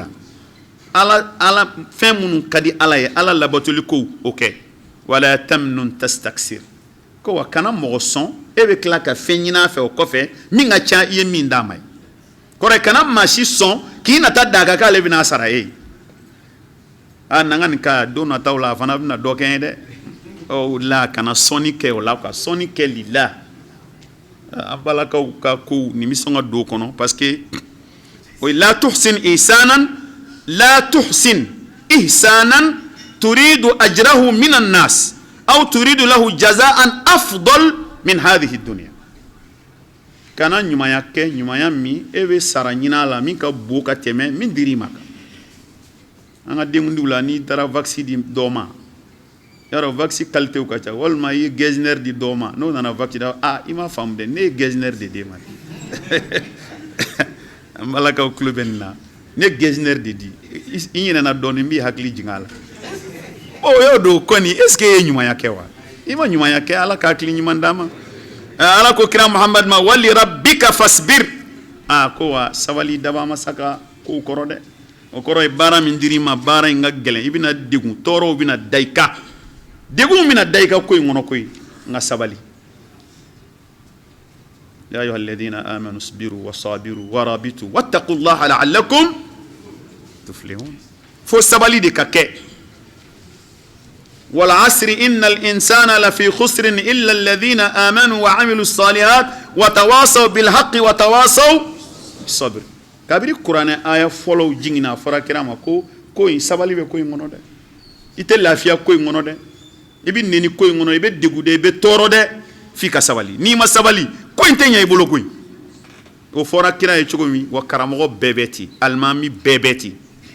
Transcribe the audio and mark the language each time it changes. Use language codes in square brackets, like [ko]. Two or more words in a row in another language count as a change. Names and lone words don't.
[bm] ala fɛn minnu ka di ala ye ala labatoli ko o kɛ [ar] ولا تمنن تستكثر [bm] ko wa kana mɔgɔ sɔn e bɛ tila ka fɛn ɲini a fɛ o kɔfɛ min ka ca i ye min d'a ma ye kɔrɔ kana maa si sɔn k'i nata d'a kan k'ale bɛna sara e ye n'an ka nin ka don nataw la a fana bɛna dɔ kɛ n ye dɛ o la kana sɔnni kɛ o la ka sɔnni kɛ lila an balakaw ka kow nin bɛ sɔn ka don o kɔnɔ [fr] parce que [bm] o ye [ar] لا تحسن إحسانا تريد أجره من الناس أو تريد له جزاء أفضل من هذه الدنيا [bm] kana ɲumanya kɛ ɲumanya min e bɛ sara ɲini a la min ka bon ka tɛmɛ min dir'i ma kan an ka denkundiw la n'i taara vaccin di dɔ ma yɔrɔ [fr] vaccin qualité [bm] ka ca walima i ye gɛzinɛri di dɔ ma n'o nana vaccin da i m'a faamu dɛ ne ye gɛzinɛri de d'e ma an balakaw tulo bɛ nin na ne ye gɛzinɛri de di i ɲinɛna dɔɔni n b'i hakili jigin a la o y'o don kɔni [fr] est ce que [bm] e ye ɲumanya kɛ wa i ma ɲumanya kɛ ala ka hakili ɲuman d'a ma ala ko kira muhamad ma [ar] ولربك فاصبر [bm] ko wa sabali daba ma saka kow kɔrɔ dɛ o kɔrɔ ye baara min dir'i ma baara in ka gɛlɛn i bɛna degun tɔɔrɔw bɛna da i kan degun bɛna da i kan ko in kɔnɔ koyi n ka sabali [ar] يا أيها الذين آمنوا اصبروا وصابروا ورابطوا واتقوا الله لعلكم تفلحون [bm] fo sabali de ka kɛ [ar] والعصر إن الإنسان لفي خسر إلا الذين آمنوا و عملوا الصالحات وتواصوا بالحق وتواصوا بالصبر [bm] kabiri kuranɛ aya fɔlɔw jiginna a fɔra kira ma ko in sabali bɛ ko in kɔnɔ dɛ i tɛ lafiya ko in kɔnɔ dɛ i bɛ nɛni ko in kɔnɔ i bɛ degun dɛ i bɛ tɔɔrɔ dɛ f'i ka sabali n'i ma sabali ko in tɛ ɲɛ i bolo koyi o fɔra kira ye cogo min wa karamɔgɔ bɛɛ bɛ ten alimami bɛɛ bɛ ten